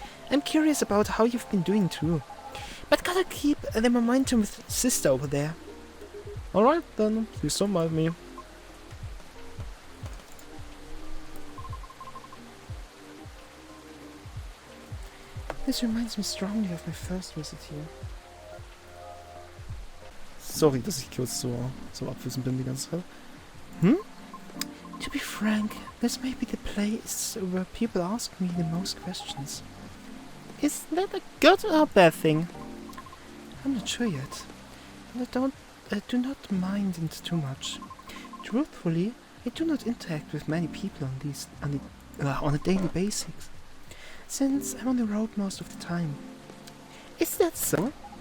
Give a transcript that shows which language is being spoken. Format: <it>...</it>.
<en>I'm curious about how you've been doing too. But gotta keep the momentum with sister over there. Alright then, please don't mind me. This reminds me strongly of my first visit here.</en> <de>Sorry, dass ich kurz so abwesend bin die ganze Zeit.</de> <en>To be frank, this may be the place where people ask me the most questions. Is that a good or bad thing? I'm not sure yet. And I do not mind it too much. Truthfully, I do not interact with many people on a daily basis, since I'm on the road most of the time. Is that so?</en>